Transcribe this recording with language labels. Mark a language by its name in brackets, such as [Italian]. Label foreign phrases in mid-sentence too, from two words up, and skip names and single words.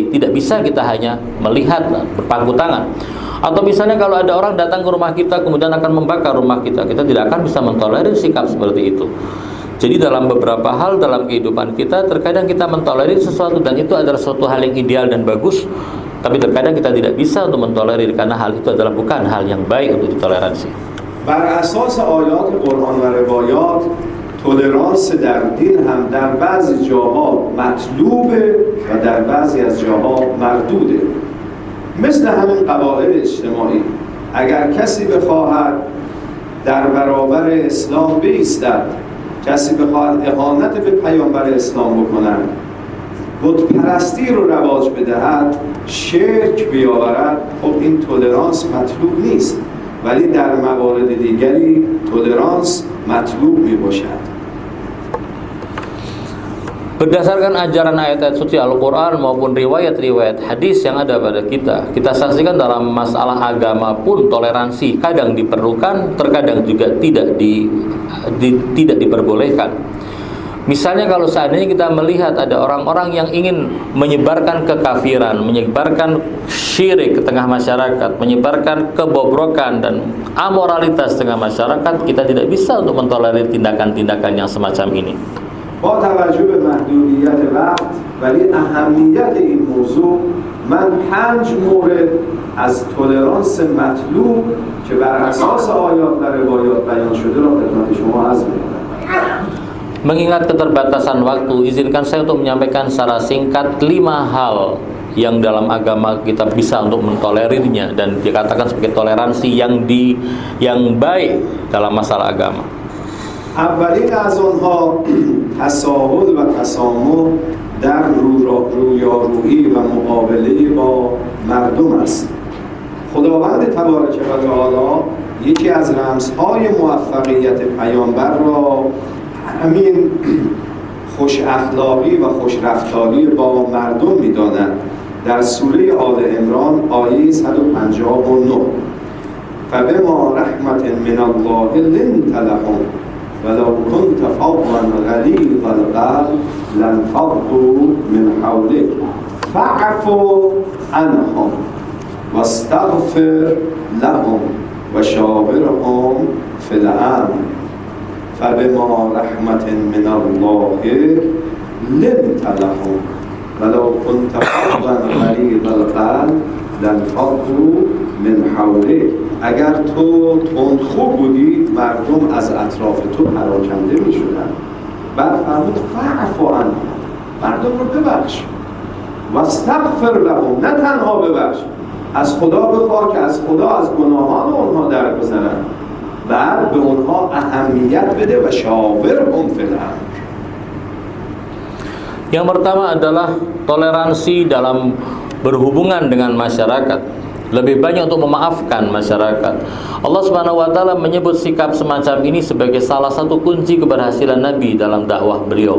[Indonesian] Tidak bisa kita hanya melihat dan berpangku tangan. Atau misalnya kalau ada orang datang ke rumah kita kemudian akan membakar rumah kita, kita tidak akan bisa mentolerir sikap seperti itu. Jadi dalam beberapa hal dalam kehidupan kita, terkadang kita mentolerir sesuatu dan itu adalah suatu hal yang ideal dan bagus, tapi terkadang kita tidak bisa untuk mentolerir karena hal itu adalah bukan hal yang baik untuk ditoleransi. [Persian] بر اساس آیات قرآن و روایات تولرانس در دین هم در بعضی جاها مطلوبه و در بعضی از جاها مردوده. مثل همین قواعد اجتماعی، اگر کسی بخواهد در برابر اسلام بایستد، کسی بخواهد اهانت به پیامبر اسلام بکند، بت پرستی رو رواج بدهد، شرک بیاورد، خب این تولرانس مطلوب نیست. ولی در موارد دیگری تولرانس مطلوب می باشد. [Indonesian] Berdasarkan ajaran ayat-ayat suci Al-Quran maupun riwayat-riwayat hadis yang ada pada kita, kita saksikan dalam masalah agama pun toleransi kadang diperlukan, terkadang juga tidak diperbolehkan. Misalnya kalau seandainya kita melihat ada orang-orang yang ingin menyebarkan kekafiran, menyebarkan syirik ke tengah masyarakat, menyebarkan kebobrokan dan amoralitas tengah masyarakat, kita tidak bisa untuk mentolerir tindakan-tindakan yang semacam ini. [Persian] با توجه به محدودیت وقت ولی اهمیت این موضوع موضوع من 5 مورد از تولرانس مطلوب که بر اساس آیات و روایات بیان شده را خدمت شما عرض می‌کنم. [Indonesian] Mengingat keterbatasan waktu, izinkan saya untuk menyampaikan secara singkat 5 hal yang dalam agama kita bisa untuk mentolerirnya dan dikatakan sebagai toleransi yang baik dalam masalah agama. [Persian] اولین از آنها تساهل و تسامح در رویارویی و مقابله با مردم است. خداوند [Arabic] تبارک و تعالی [Persian] یکی از رمزهای موفقیت پیامبر را همین خوش اخلاقی و خوش رفتاری با مردم می‌داند. در سوره آل عمران آیه 159 [Arabic] فبما رحمة من الله لنت لهم ولو كنت فظا غلیظ القلب لانفضوا من حولك فاعف عنهم واستغفر لهم وشاورهم في الامر فبما رحمة من الله لنت لهم ولو كنت فظا غلیظ القلب لانفضوا من حولك. [Persian] اگر تو تندخو بودی مردم از اطراف تو پراکنده می شدن. بعد فرمود [Arabic] فاعف عنهم، [Persian] مردم رو ببخش، [Arabic] و استغفر لهم، [Persian] نه تنها ببخش، از خدا بخواه که از خدا از گناهان اونها درگذرن، بعد به اونها اهمیت بده [Arabic] و شاورهم فی الامر. [Indonesian] Yang pertama adalah toleransi dalam berhubungan dengan masyarakat. Lebih banyak untuk memaafkan masyarakat. [Arabic] الله سبحانه وتعالى [Indonesian] menyebut sikap semacam ini sebagai salah satu kunci keberhasilan Nabi dalam dakwah beliau.